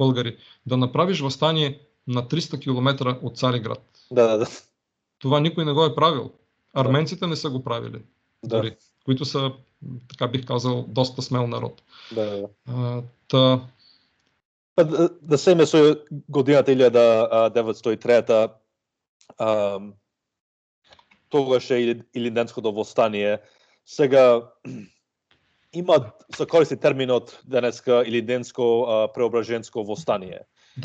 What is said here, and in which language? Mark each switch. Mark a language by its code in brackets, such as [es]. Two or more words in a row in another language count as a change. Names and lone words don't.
[bg] Да направиш въстание на 300 км от Цариград. Да. Това никой не го е правил. Арменците не са го правили. Да. Дори, които са, така бих казал, доста смел народ. Да. Да [mk] семе со годината 1903 тогаш е Илинденското восстание. Сега се користи терминот денеска Илинденско преображенско восстание. [bg] Да.